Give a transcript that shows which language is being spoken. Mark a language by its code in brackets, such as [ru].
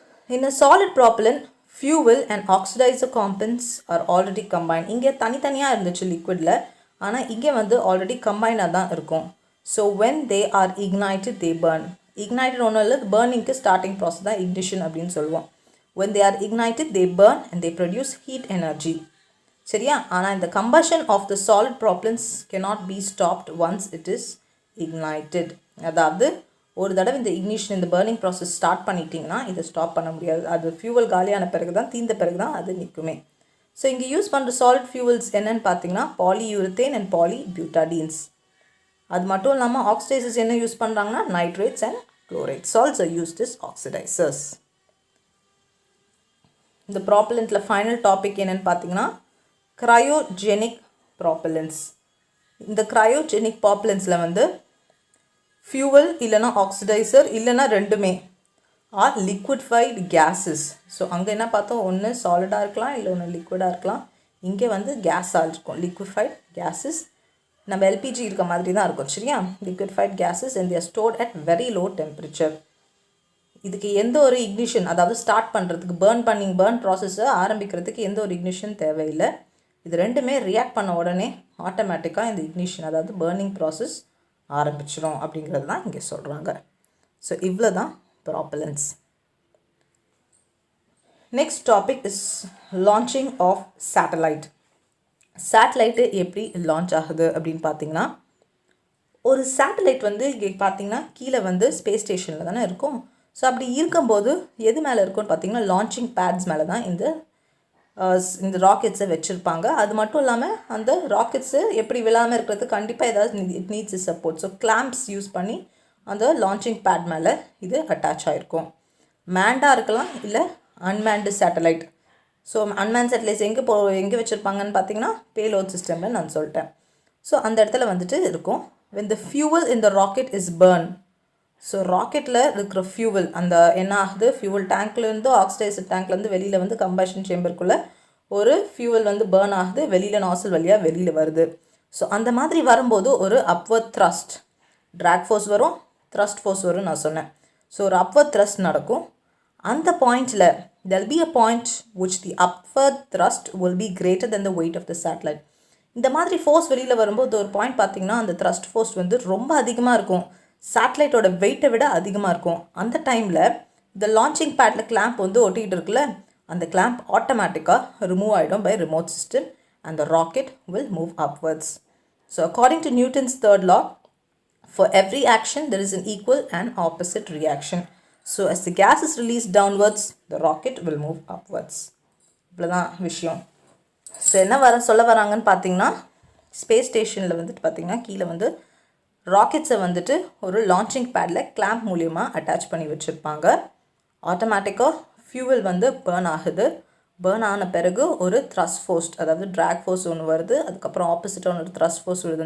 [en] In a solid propellant, fuel and oxidizer components are already combined. [ta] இங்கே தனித்தனியாக இருந்துச்சு லிக்விடில், ஆனால் இங்கே வந்து ஆல்ரெடி கம்பைனாக தான் இருக்கும். [en] So when they are ignited they burn. [ta] ignited ஒன்றும் இல்லை, பேர்னிங்க்கு ஸ்டார்டிங் ப்ராசஸ் தான் ignition அப்படின்னு சொல்லுவோம். [en] when they are ignited they burn and they produce heat energy. [ta] சரியா? ஆனால் இந்த [en] combustion of the solid propellants cannot be stopped once it is ignited. [ta] அதாவது ஒரு தடவை இந்த இக்னிஷன், இந்த பர்னிங் ப்ராசஸ் ஸ்டார்ட் பண்ணிட்டீங்கன்னா இதை ஸ்டாப் பண்ண முடியாது. அது ஃபியூவல் காலியான பிறகு தான், தீர்ந்த பிறகு தான் அது நிற்குமே. ஸோ இங்கே யூஸ் பண்ணுற சாலிட் ஃபியூவல்ஸ் என்னென்னு பார்த்தீங்கன்னா பாலியூரித்தேன் அண்ட் பாலிபியூட்டாடீன்ஸ். அது மட்டும் இல்லாமல் ஆக்சிடைசர்ஸ் என்ன யூஸ் பண்ணுறாங்கன்னா [en] Nitrates and chlorides also used is oxidisers. [ta] இந்த ப்ராப்பலண்ட்டில் ஃபைனல் டாபிக் என்னென்னு பார்த்தீங்கன்னா க்ரையோஜெனிக் ப்ராப்பலன்ஸ். இந்த க்ரையோஜெனிக் ப்ராப்பலன்ஸில் வந்து ஃபியூவல் இல்லைனா ஆக்சிடைசர் இல்லைனா ரெண்டுமே [en] Are liquefied gases. [ta] ஸோ அங்கே என்ன பார்த்தோம், ஒன்று சாலிடாக இருக்கலாம் இல்லை ஒன்று லிக்விடாக இருக்கலாம். இங்கே வந்து கேஸாக இருக்கும், லிக்விஃபைட் கேஸஸ். நம்ம எல்பிஜி இருக்க மாதிரி தான் இருக்கும். சரியா? [en] Liquefied gases and they are stored at very low temperature. [ta] இதுக்கு எந்த ஒரு இக்னிஷன், அதாவது ஸ்டார்ட் பண்ணுறதுக்கு பேர்ன் ப்ராசஸை ஆரம்பிக்கிறதுக்கு எந்த ஒரு இக்னிஷன் தேவையில்லை. இது ரெண்டுமே ரியாக்ட் பண்ண உடனே ஆட்டோமேட்டிக்காக இந்த இக்னிஷன், அதாவது பர்னிங் ப்ராசஸ் ஆரம்பிச்சிடும் அப்படிங்கிறது தான் இங்கே சொல்கிறாங்க. ஸோ இவ்வளோ தான் ப்ராப்பலன்ஸ். [en] Next topic is launching of satellite. [ta] Satellite எப்படி லான்ச் ஆகுது அப்படின்னு பார்த்தீங்கன்னா, ஒரு சேட்டலைட் வந்து இங்கே பார்த்தீங்கன்னா கீழே வந்து ஸ்பேஸ் ஸ்டேஷனில் தானே இருக்கும். ஸோ அப்படி இருக்கும்போது எது மேலே இருக்கும்னு பார்த்தீங்கன்னா லான்ச்சிங் பேட்ஸ் மேலே தான் இந்த இந்த ராக்கெட்ஸை வச்சுருப்பாங்க. அது மட்டும் இல்லாமல் அந்த ராக்கெட்ஸு எப்படி விழாமல் இருக்கிறது கண்டிப்பாக ஏதாவது [en] It needs support. [ta] So clamps use பண்ணி அந்த லான்ச்சிங் பேட் மேலே இது அட்டாச் ஆகிருக்கும். மேண்டாக இருக்கலாம், இல்லை unmanned satellite. So unmanned satellites எங்கே வச்சுருப்பாங்கன்னு பார்த்தீங்கன்னா பேலோட் சிஸ்டமில் நான் சொல்லிட்டேன். ஸோ அந்த இடத்துல வந்துட்டு இருக்கும். [en] when the fuel in the rocket is burned. [ta] So ராக்கெட்டில் இருக்கிற ஃபியூவல் அந்த என்ன ஆகுது, ஃபியூவல் டேங்க்லேருந்து ஆக்சிடைசர் டேங்க்லேருந்து வெளியில் வந்து கம்பஷன் சேம்பருக்குள்ளே ஒரு ஃபியூவல் வந்து பேர்ன் ஆகுது, வெளியில் நாசல் வழியாக வெளியில் வருது. ஸோ அந்த மாதிரி வரும்போது ஒரு அப்வர்ட் த்ரஸ்ட், ட்ராக் ஃபோர்ஸ் வரும், த்ரஸ்ட் ஃபோர்ஸ் வரும் நான் சொன்னேன். ஸோ ஒரு அப்வர்ட் த்ரஸ்ட் நடக்கும். அந்த பாயிண்டில் [en] there'll be a point which the upward thrust will be greater than the weight of the satellite. [ta] இந்த மாதிரி ஃபோர்ஸ் வெளியில் வரும்போது ஒரு பாயிண்ட் பார்த்திங்கன்னா அந்த த்ரஸ்ட் ஃபோர்ஸ் வந்து ரொம்ப அதிகமாக இருக்கும், சேட்டலைட்டோட வெயிட்டை விட அதிகமாக இருக்கும். அந்த டைமில் இந்த லான்ச்சிங் பேட்டில் கிளாம்ப் வந்து ஒட்டிகிட்டு இருக்குல்ல, அந்த கிளாம்ப் ஆட்டோமேட்டிக்காக ரிமூவ் ஆகிடும் [en] By remote system and the rocket will move upwards. So according to Newton's third law, for every action there is an equal and opposite reaction. So as the gas is released downwards, the rocket will move upwards. [ta] இவ்வளோதான் விஷயம். So என்ன சொல்ல வராங்கன்னு பார்த்தீங்கன்னா, space ஸ்டேஷனில் வந்துட்டு பார்த்திங்கன்னா கீழே வந்து ராக்கெட்ஸை வந்துட்டு ஒரு லான்ச்சிங் பேடில் கிளாம்ப் மூலியமாக அட்டாச் பண்ணி வச்சுருப்பாங்க. ஆட்டோமேட்டிக்காக ஃபியூவல் வந்து பேர்ன் ஆகுது. பேர்ன் ஆன பிறகு ஒரு த்ரஸ்ட் ஃபோர்ஸ், அதாவது ட்ராக் ஃபோர்ஸ் ஒன்று வருது, அதுக்கப்புறம் ஆப்போசிட்டான ஒரு த்ரஸ்ட் ஃபோர்ஸ் வருது.